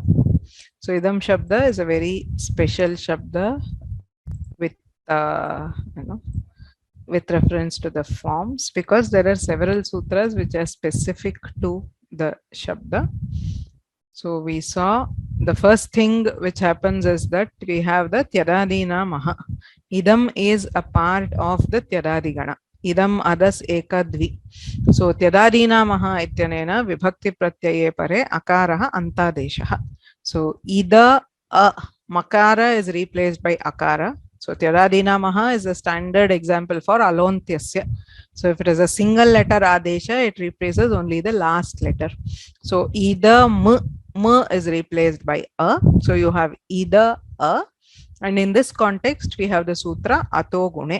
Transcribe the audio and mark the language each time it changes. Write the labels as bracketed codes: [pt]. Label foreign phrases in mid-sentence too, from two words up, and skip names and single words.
[en] So [sa] इदम् शब्द [en] is a very special Shabda with with reference to the forms, because there are several sutras which are specific to the Shabda. So we saw the first thing which happens is that we have the [sa] त्यदादीनाम् अः. [en] Idam is a part of the Tyadadigana. [sa] इदम् अदस् एकद्वि. So त्यदादीनाम् अः इत्यनेन विभक्ति प्रत्यये परे अकारः अन्तादेशः. [en] So [sa] इद अ मकार [en] is replaced by akara. So [sa] त्यदादीनाम् अः [en] is a standard example for alontyasya. So if it is a single letter adesha, it replaces only the last letter. So [sa] इद म् [en] is replaced by a. So you have [sa] इद अ, [en] And in this context, we have the sutra Atogune.